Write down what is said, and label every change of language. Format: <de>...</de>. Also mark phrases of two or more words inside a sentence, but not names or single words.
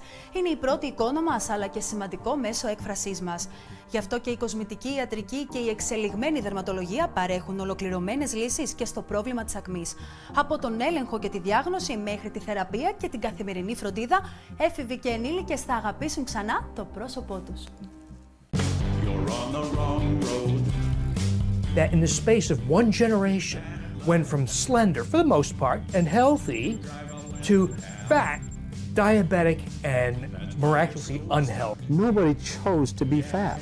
<el>Είναι η πρώτη εικόνα μας αλλά και σημαντικό μέσο έκφρασής μας. Γι' αυτό και η κοσμητική ιατρική και η εξελιγμένη δερματολογία παρέχουν ολοκληρωμένες λύσεις και στο πρόβλημα της ακμής. Από τον έλεγχο και τη διάγνωση μέχρι τη θεραπεία και την καθημερινή φροντίδα, έφηβοι και ενήλικες θα αγαπήσουν ξανά το πρόσωπό τους.</el> <en>That in the space of one generation went from slender, for the most part, and healthy, to fat, diabetic, and miraculously unhealthy. Nobody chose to be fat.</en>